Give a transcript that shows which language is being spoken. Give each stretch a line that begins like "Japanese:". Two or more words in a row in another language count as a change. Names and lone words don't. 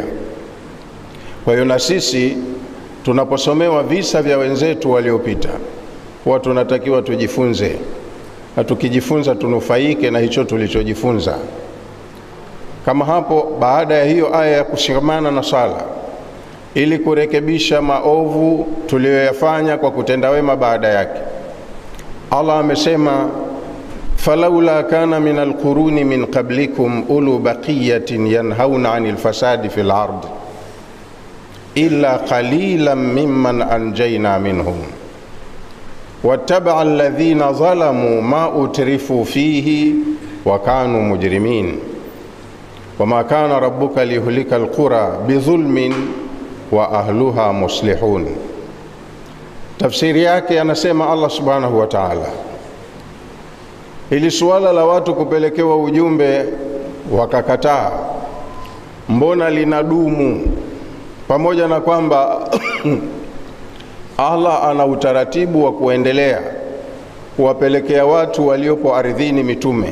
Swahili: Kwa hiyo na sisi tunaposomewa visa vya wenzetu waliopita, huwa tunatakiwa tujifunze na tukijifunza tunufaike na hicho tulichojifunza. Kama hapo, baada ya hiyo aya ya kushikamana na sala ili kurekebisha maovu tuliyoyafanya kwa kutenda wema baada yake, Allah amesema
Arabic: فلولا كان من القرون من قبلكم أولو بقية ينهون عن الفساد في الأرض إلا قليلا ممن أنجينا منهم واتبع الذين ظلموا ما أترفوا فيه وكانوا مجرمين وما كان ربك ليهلك القرى بظلم وأهلها مصلحون.
Swahili: Tafsiri yake anasema Allah
Arabic: سبحانه وتعالى,
Swahili: ili suala la watu kupelekewa ujumbe wakakataa, mbona linadumu, pamoja na kwamba Allah ana utaratibu wa kuendelea kuwapelekea watu waliopo ardhini mitume.